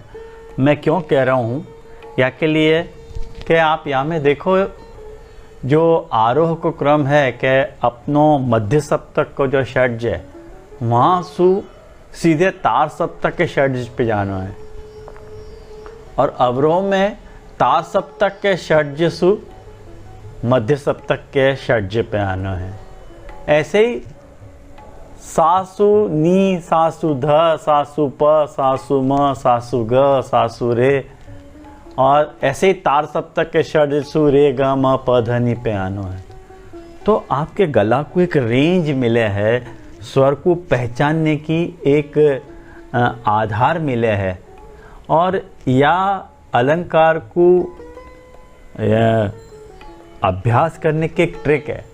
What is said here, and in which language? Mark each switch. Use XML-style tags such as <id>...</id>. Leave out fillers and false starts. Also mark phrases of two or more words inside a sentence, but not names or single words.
<raj>मैं क्यों कह रहा हूँ या के लिए कि आप यहाँ में देखो, जो आरोह को क्रम है कि अपनों मध्य सप्तक को जो षड्ज है वहाँ सीधे तार सप्तक के षड्ज पे जाना है, और अवरोह में तार सप्तक के षड्ज सु मध्य सप्तक के षड्ज पे आना है। ऐसे ही सासु नी, सासु ध, सासु प, सासु म, सासु ग, सासु रे, और ऐसे ही तार सप्तक के षड्ज सु रे ग म प ध नि पे आना है। तो आपके गला को एक रेंज मिले है, स्वर को पहचानने की एक आधार मिले है, और या अलंकार को अभ्यास करने की एक ट्रिक है।</raj>